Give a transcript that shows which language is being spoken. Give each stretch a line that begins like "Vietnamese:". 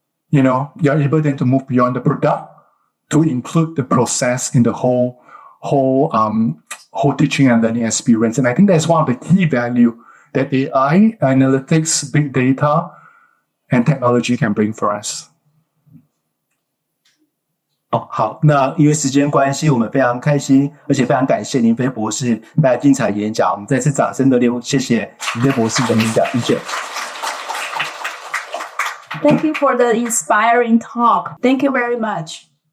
English: You're able then to move beyond the product to include the process in the whole teaching and learning experience. And I think that's one of the key value that AI, analytics, big data, and technology can bring for us.
Chinese: 好，那因为时间关系，我们非常开心，而且非常感谢林飞博士带来精彩演讲。我们再次掌声热烈谢谢林飞博士的演讲，谢谢。
English: Thank you for the inspiring talk. Thank you very much.